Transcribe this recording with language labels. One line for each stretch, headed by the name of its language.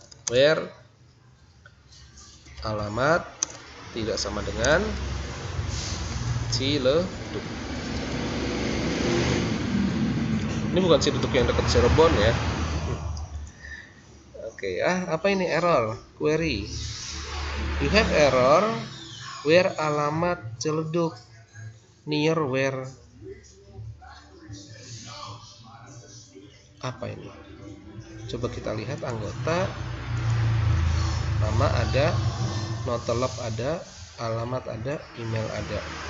Indonesian: Where alamat tidak sama dengan Ciledug. Ini bukan Ciledug yang dekat Cirebon ya. Oke, apa ini error? Query.
English: You have error where alamat Ciledug near where.
Indonesian: Apa ini? Coba kita lihat anggota. Nama ada, notelop ada, alamat ada, email ada.